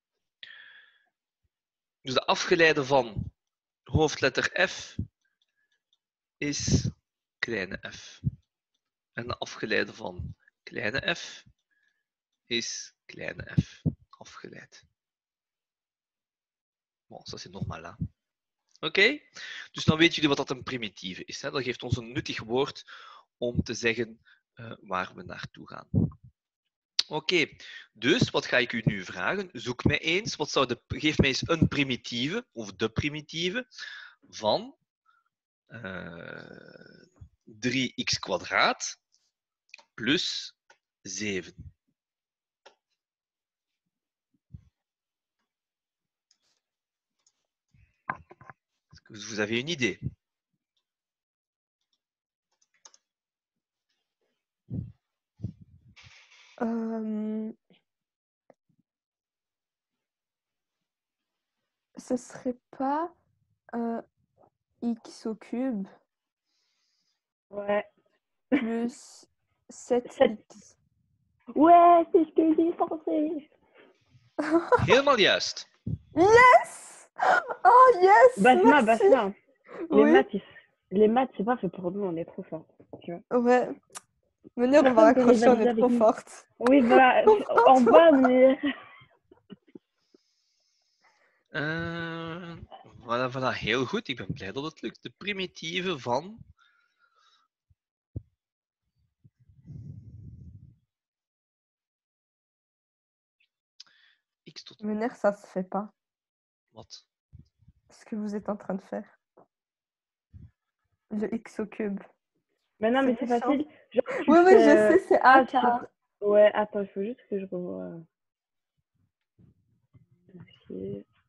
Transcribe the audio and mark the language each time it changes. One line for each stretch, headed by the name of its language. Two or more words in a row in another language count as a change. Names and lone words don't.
Dutch: Dus de afgeleide van hoofdletter f is kleine f. En de afgeleide van kleine f is kleine f. Afgeleid.
French: Bon, ça c'est normal.
Dutch: Hè? Oké? Dus dan weten jullie wat dat een primitieve is. Hè? Dat geeft ons een nuttig woord om te zeggen waar we naartoe gaan. Oké, dus wat ga ik u nu vragen? Zoek mij eens, geef mij eens een primitieve, of de primitieve, van 3x kwadraat plus 7.
French: Est-ce que vous avez une idée? Ce serait pas x au cube Ouais. plus 7x. Ouais, c'est ce que j'ai pensé.
Dutch: Helemaal juist.
English: Yes! Oh yes!
French: Basma, merci. Basma. Oui. Les maths, c'est pas fait pour nous, on est trop fort. Tu vois. Ouais. Venir, on va Personne peut raccrocher, on rivaliser est trop avec nous. forte. Oui, voilà, en bas, mais... Voilà,
Dutch: heel goed. Ik ben blij dat het lukt. De primitieve van... x tot...
French: Venir, ça se fait pas.
Dutch: Wat?
French: Ce que vous êtes en train de faire. Le x au cube. Mais non, mais c'est méchant. facile. Genre, Oui, oui, je sais, c'est un quart. Ouais, attends, il faut juste que je revoie. Okay.